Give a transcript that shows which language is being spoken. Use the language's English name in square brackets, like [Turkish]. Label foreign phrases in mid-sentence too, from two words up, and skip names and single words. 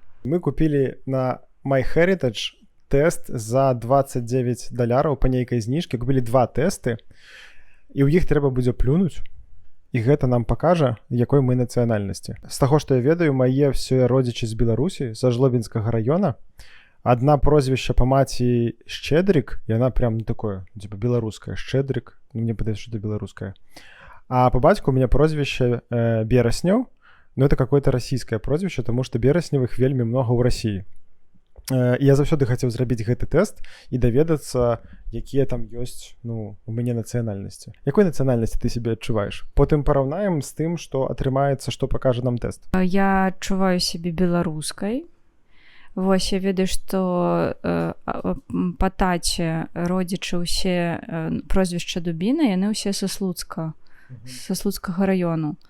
[Belarusian] Мы купілі на MyHeritage тэст за $29 па нейкай зніжкі. Купілі два тэсты, і ў іх трэба будзе плюнуць. І гэта нам пакажа, якой мы нацыянальнасці. З таго, што я ведаю, мае ўсе родзічы з Беларусі, са Жлобінскага раёна. [Russian] Одна прозвище по маці Щедрик, и она прям такое, типа белорусская, Щедрик, мне подается, что это белорусская. А по батьку у меня прозвище Бераснёў, но это какое-то российское прозвище, потому что Берасневых [Belarusian] вельмі много ў [Russian] России. [Belarusian] Я заўсёды хацеў зрабіць гэты тэст і даведацца, якія там ёсць, у мяне нацыянальнасці. Якой нацыянальнасці ты себе адчуваеш? Потым параўнаем з тым, што атрымаецца, што пакажа нам тэст. Я адчуваю сябе беларускай. Вось я ведаю, што па таце родзічы ўсе прозвішча Дубіна, яны ўсе са Слуцкага раёну.